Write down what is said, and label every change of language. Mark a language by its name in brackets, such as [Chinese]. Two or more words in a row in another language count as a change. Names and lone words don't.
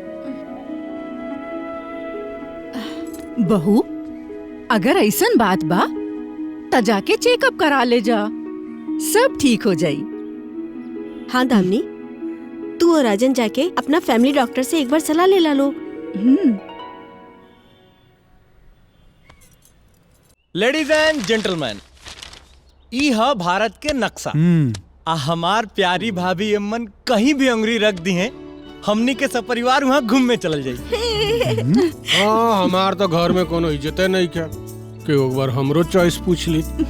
[Bhojpuri] बहू, अगर ऐसन बात बा त जाके चेकअप करा ले जा, सब ठीक हो जाई। हाँ दामनी, तू और राजन जाके अपना [English] family doctor [Bhojpuri] से एक बार सलाह ले ला लो। [English] ladies and gentleman, [Bhojpuri] ई है भारत के नक्शा। आ हमार प्यारी भाभी अम्मन कहीं भी अंगुरी रख दी हैं, हमनी के सब परिवार वहाँ घूमने चल जाई। हाँ, हमार तो घर में कोनो इज्जते नहीं क्या कि एक बार हमरो चॉइस पूछ ली।